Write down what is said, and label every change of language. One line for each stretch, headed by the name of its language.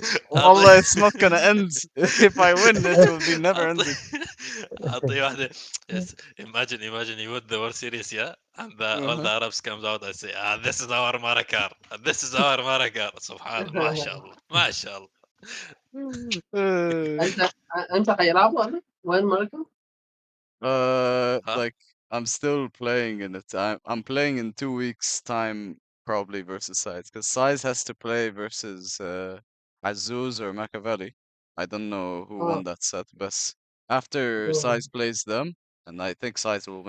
English: والله it's not gonna end. If I win it will be never ending.
Arabic: اعطيه واحدة.
English: Yes. Imagine you win the World Series, yeah, and all the Uh-huh. Arabs comes out and say, this is our Marakar, this is our Marakar.
Arabic: سبحان الله ما شاء الله ما شاء الله. أنت حيلعبوا ولا؟
English: When, Marker? ها Like I'm still playing in it. I'm playing in 2 weeks time probably versus Sides because Sides has to play versus Azuz or Machiavelli. I don't know who Oh, won that set, but after oh, Sides plays them, and I think Sides will